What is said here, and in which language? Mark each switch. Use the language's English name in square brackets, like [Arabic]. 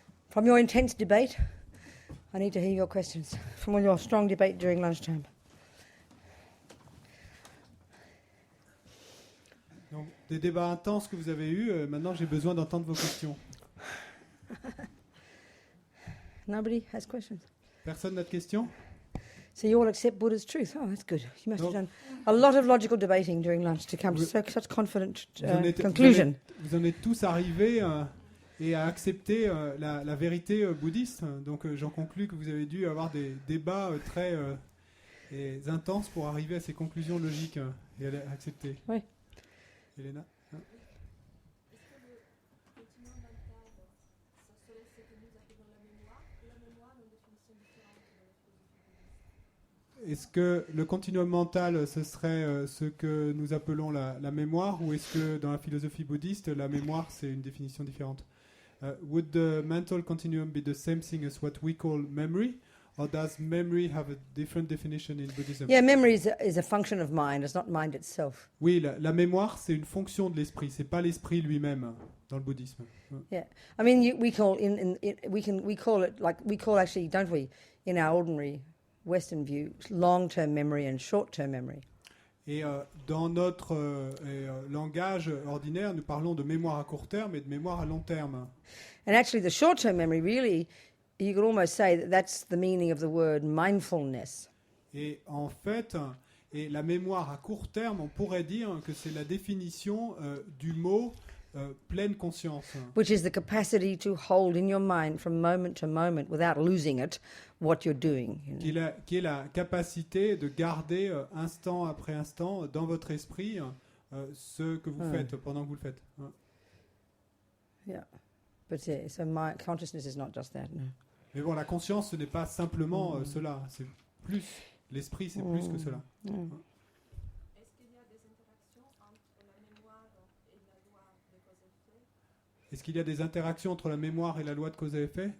[English] From your intense debate, I need to hear your questions. From all your strong debate during lunchtime. [French] Donc, des débats intenses que vous avez eus, maintenant j'ai besoin d'entendre vos questions. [English] Nobody has questions? [French] Personne n'a de questions? [English] So you all accept Buddha's truth. Oh, that's good. You must Nope. have done a lot of logical debating during lunch to come to such confident [French] Vous [English] conclusion. [French] vous en êtes tous arrivés et à accepter la vérité bouddhiste. Donc j'en conclus que vous avez dû avoir des débats très intenses pour arriver à ces conclusions logiques et à les accepter. Oui. Elena? Est-ce que le continuum mental, ce serait ce que nous appelons la mémoire, ou est-ce que dans la philosophie bouddhiste, la mémoire, c'est une définition différente? [English] Would the mental continuum be the same thing as what we call memory, or does memory have a different definition in Buddhism? Yeah, memory is a function of mind. It's not mind itself. [French] Oui, la mémoire, c'est une fonction de l'esprit. C'est pas l'esprit lui-même dans le bouddhisme. [English] Yeah, I mean, we call we call it like we call actually, don't we, in our ordinary Western view, long-term memory and short-term memory. [French] Et dans notre langage ordinaire, nous parlons de mémoire à court terme et de mémoire à long terme. [English] And actually, the short-term memory, really, you could almost say that that's the meaning of the word mindfulness. [French] Et en fait, et la mémoire à court terme, on pourrait dire que c'est la définition du mot pleine conscience. [English] Which is the capacity to hold in your mind from moment to moment without losing it what you're doing. You know? [French] Qui est la capacité de garder instant après instant dans votre esprit ce que vous faites pendant que vous le faites. [English] Yeah, but so my consciousness is not just that. No. [French] Mais bon, la conscience, ce n'est pas simplement cela. C'est plus. L'esprit, c'est plus que cela. Est-ce qu'il y a des interactions entre la mémoire et la loi de cause et effet?